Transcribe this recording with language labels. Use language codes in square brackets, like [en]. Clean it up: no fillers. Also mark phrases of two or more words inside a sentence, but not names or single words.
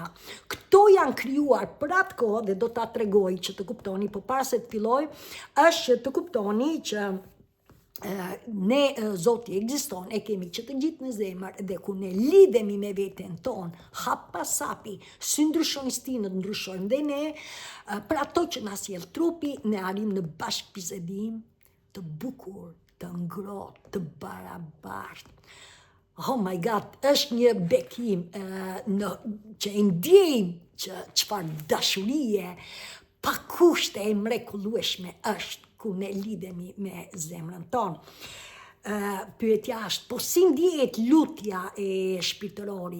[sq] Këto janë krijuar për atë kohë dhe do ta tregoj që të kuptoni, por para se të filloj, është të kuptoni që ne Zoti ekziston, e kemi që të gjithë në zemër dhe ku ne lidhemi me veten ton, hap pas hapi, si ndryshojnë stinët, ndryshojnë dhe ne, për ato që na sjell trupi, ne arrim në bashkëbisedim të bukur, të ngrohtë, të barabartë. [en] Oh my God, [sq] është një bekim që e ndjejmë që çfarë dashurie pa kushte e mrekullueshme është ku ne lidhemi me zemrën tonë. Pyetja është, po si ndjehet lutja e shpirtërorit?